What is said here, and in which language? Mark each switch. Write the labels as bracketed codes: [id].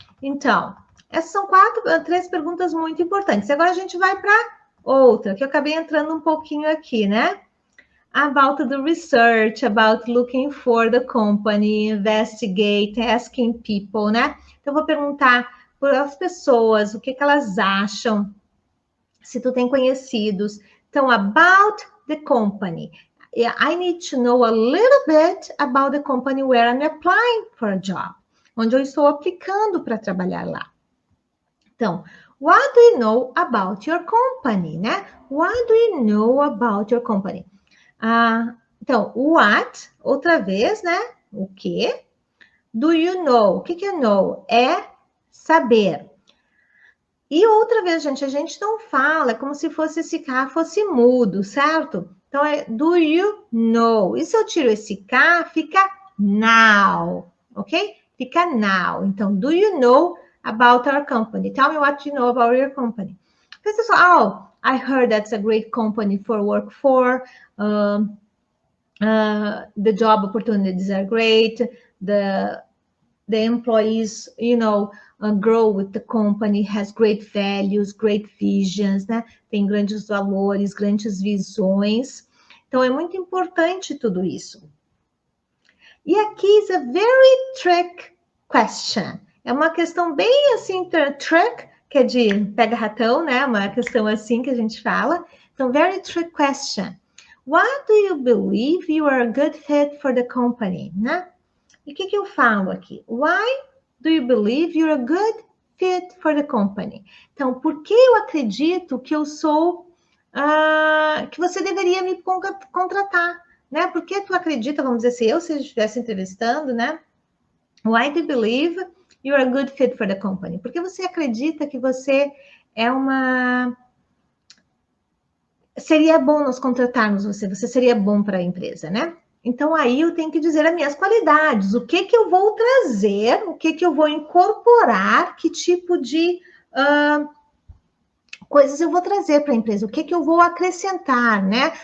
[pt] Então, essas são 3 perguntas muito importantes. Agora a gente vai para outra, que eu acabei entrando um pouquinho aqui, né? [en] About the research, about looking for the company, investigate, asking people, né? [pt] Então, eu vou perguntar para as pessoas o que elas acham, se tu tem conhecidos. [en] Então, about the company. I need to know a little bit about the company where I'm applying for a job, [pt] onde eu estou aplicando para trabalhar lá. [en] Então, what do you know about your company, né? What do you know about your company? [pt] Então, what, outra vez, né? O que? [en] Do you know? [pt] O que é know? É saber. E outra vez, gente, a gente não fala, é como se fosse esse K fosse mudo, certo? Então, é [en] do you know? [pt] E se eu tiro esse K, fica now, ok? Fica now. [en] Então, do you know about our company? Tell me what you know about your company. Pessoal, I heard that's a great company for work for. The job opportunities are great. The employees, grow with the company, has great values, great visions, né? [pt] Tem grandes valores, grandes visões. Então, é muito importante tudo isso. E aqui [en] is a very trick question. [pt] É uma questão bem assim, trick, que é de pega-ratão, né? Uma questão assim que a gente fala. [en] Então, very trick question. Why do you believe you are a good fit for the company, né? [pt] E o que eu falo aqui? [en] Why do you believe you're a good fit for the company? [pt] Então, por que eu acredito que eu sou, que você deveria me contratar, né? Por que tu acredita, vamos dizer, se eu estivesse entrevistando, né? [en] Why do you believe you're a good fit for the company? [pt] Porque você acredita que você é seria bom nós contratarmos você seria bom para a empresa, né? Então, aí eu tenho que dizer as minhas qualidades, o que eu vou trazer, o que eu vou incorporar, que tipo de coisas eu vou trazer para a empresa, o que eu vou acrescentar, né?